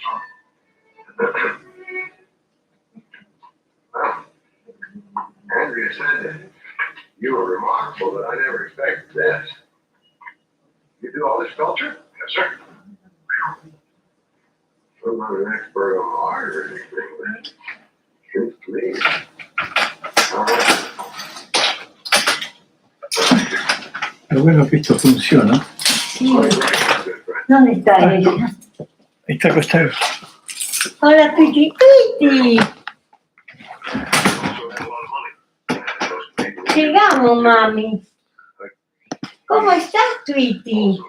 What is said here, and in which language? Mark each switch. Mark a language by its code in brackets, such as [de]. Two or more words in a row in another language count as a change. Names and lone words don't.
[en] Well, Andrea said that you were remarkable, but I never expected this. You do all this sculpture? Yes, sir. I'm not an expert on art or anything, but it seems to me. All right. [it] È quello che questo funziona? Sì. [es] ¿Dónde está ella? Esta cosa. Hola, Tweety. Tweety. Llegamos, mami. ¿Cómo estás, Tweety?